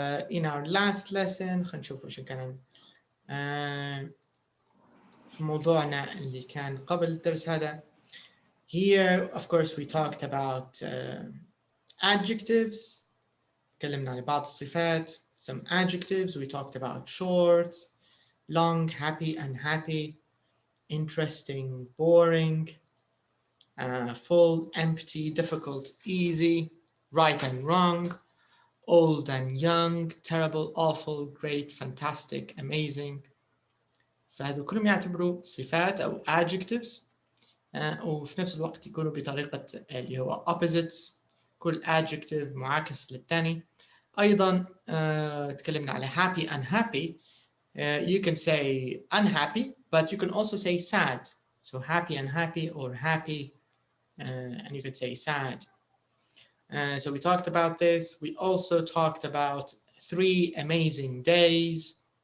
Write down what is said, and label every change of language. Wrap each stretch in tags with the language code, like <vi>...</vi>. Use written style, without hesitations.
<en>in our last lesson</en> <ar>خلينا نشوف وش كان في موضوعنا اللي كان قبل الدرس هذا.</ar> <en>Here of course we talked about adjectives.</en> <ar>تكلمنا عن بعض الصفات.</ar> <en>Some adjectives. We talked about short, long, happy, unhappy, interesting, boring, full, empty, difficult, easy, right and wrong, old and young, terrible, awful, great, fantastic, amazing.</en> <ar>فهذو كلهم يعتبروا صفات أو adjectives. وفي نفس الوقت يكونوا بطريقة اللي هو opposites. كل adjective معاكس للثاني. أيضا تكلمنا على happy, unhappy.</ar> <en>You can say unhappy, but you can also say sad. So happy, unhappy, or happy, and you could say sad. So we talked about this. We also talked about 3 amazing days.</en>